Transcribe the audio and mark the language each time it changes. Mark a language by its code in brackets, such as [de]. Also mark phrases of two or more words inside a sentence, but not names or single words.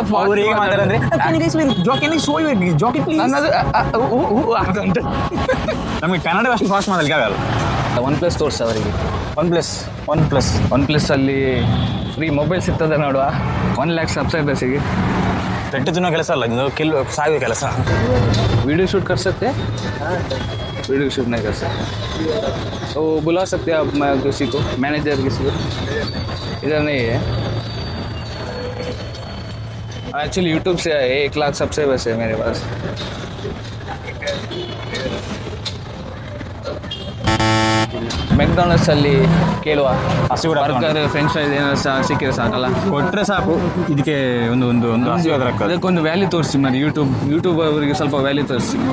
[kn] ಅವ್ರು ಹೇಗೆ ಮಾತಾಡಂದ್ರೆ ನಮಗೆ ಕನ್ನಡ ಅಷ್ಟು ಫಾಸ್ಟ್ ಮಾಡಲಿಕ್ಕೆ ಆಗಲ್ಲ. OnePlus ತೋರ್ಸ ಅವರಿಗೆ. OnePlus ಅಲ್ಲಿ [en] free mobile [kn] ಸಿಗ್ತದೆ ನೋಡುವ. 1 lakh ಸಬ್ಸ್ಕ್ರೈಬರ್ಸಿಗೆ ಪೆಟ್ಟು ತಿನ್ನೋ ಕೆಲಸ ಅಲ್ಲ, ಇದು ಸಾಯುವ ಕೆಲಸ. [en] video shoot [hi] कर सकते हैं? [en] video shoot [hi] नहीं कर सकते तो बुला सकते हैं आप किसी को, मैनेजर किसी को. इधर नहीं है एक्चुअली, यूट्यूब से 1 लाख सब्सक्राइबर्स है मेरे पास. [kn] ಮೆಕ್ಡೊನಾಲ್ಡ್ಸ್ ಅಲ್ಲಿ ಕೇಳುವ [en] burger French fries [kn] ಏನಾದ್ರು ಸಿಕ್ಕಿದ್ರೆ ಸಾಕಲ್ಲ, ಕೊಟ್ಟರೆ ಸಾಕು. ಇದಕ್ಕೆ ಒಂದು ಆಶೀರ್ವಾದ ಆಗ್ತದೆ. ಅದಕ್ಕೊಂದು ವ್ಯಾಲ್ಯೂ ತೋರಿಸಿ ಮಾಡಿ. ಯೂಟ್ಯೂಬ್ ಅವರಿಗೆ ಸ್ವಲ್ಪ ವ್ಯಾಲ್ಯೂ ತೋರಿಸಿ.